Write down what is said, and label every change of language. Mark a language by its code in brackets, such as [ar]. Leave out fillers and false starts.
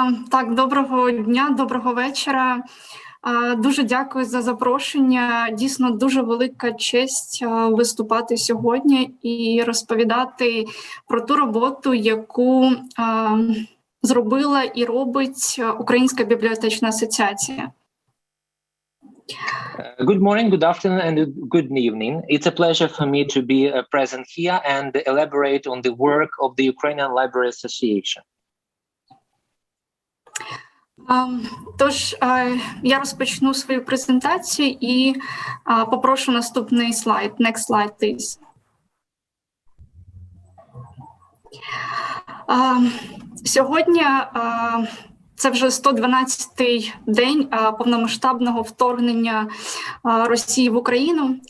[uk] Так, доброго дня, доброго вечора. Дуже дякую за запрошення. Дійсно, дуже велика честь виступати сьогодні і розповідати про ту роботу, яку зробила і робить Українська бібліотечна асоціація. [en] Good morning, good afternoon, and good evening. It's a pleasure for me to be present here and elaborate on the work of the Ukrainian Library Association. [uk] Тож, я розпочну свою презентацію і попрошу наступний слайд. [en] Next slide, please. [uk] Сьогодні це вже 112-й день повномасштабного вторгнення Росії в Україну.